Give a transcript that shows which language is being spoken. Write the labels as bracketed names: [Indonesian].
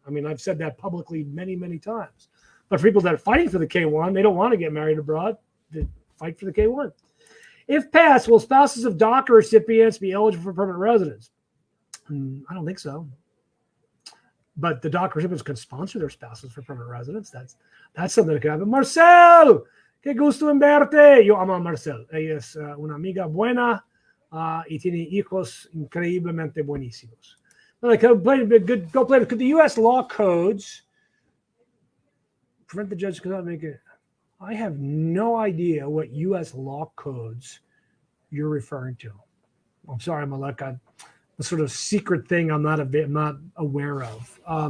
[English] I mean, I've said that publicly many, many times. But for people that are fighting for the K1, they don't want to get married abroad. They fight for the K1. If passed, will spouses of DACA recipients be eligible for permanent residence? I don't think so. But the DACA recipients can sponsor their spouses for permanent residence. That's something that could happen. [Spanish] Marcel, qué gusto en verte. Yo amo a Marcel. Ella es una amiga buena y tiene hijos increíblemente buenísimos. [English] Go play. Could the U.S. law codes prevent the judge from not making it? I have no idea what U.S. law codes you're referring to. I'm sorry, Malek. A sort of secret thing I'm not aware of.